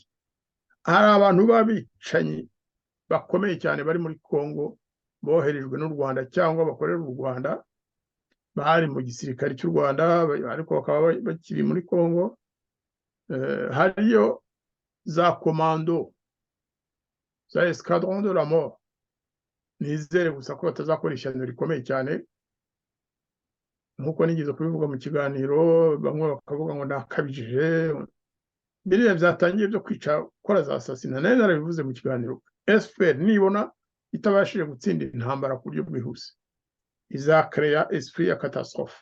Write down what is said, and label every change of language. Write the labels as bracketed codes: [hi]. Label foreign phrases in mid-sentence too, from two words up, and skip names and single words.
[rw] Hari abantu babicanyi bakomeye cyane bari muri Kongo boherejwe n'u Rwanda cyangwa bakorera u Rwanda, bari mu gisirikare cy'u Rwanda ariko bakaba bakiri muri Congo. Hariyo za komando za [fr] escadron de la mort. [rw] Nizere gusa ko batazakora ishyano rikomeye cyane nk'uko nigeze kubivuga mu kiganiro, bamwe bakavuga ngo nakabijije. Biriya byatangiye byo kwica gukora za asasina, nari narabivuze mu kiganiro. FPR nibona itabashije gutsinda intambara ku buryo bwihuse, izakereya esprit ya catastrophe.